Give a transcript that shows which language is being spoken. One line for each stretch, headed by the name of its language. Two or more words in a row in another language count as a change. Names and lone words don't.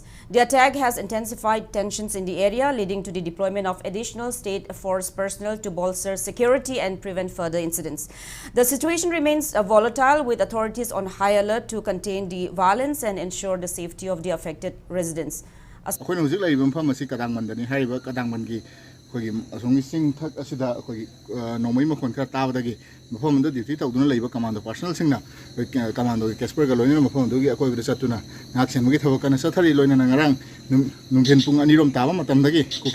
English: The attack has intensified tensions in the area, leading to the deployment of additional state force personnel to bolster security and prevent further incidents. The situation remains volatile, with authorities on high alert to contain the violence and ensure the safety of the affected residents.
Manipuri: Mafam duty tawduna leiba
English: commando personnel
Manipuri: singna commando Casper galoina mafam dugi akoi bida satuna ngaksen mugi thawak kana sathari loina ngarang nungthen pung anirom taba matam dagi kuki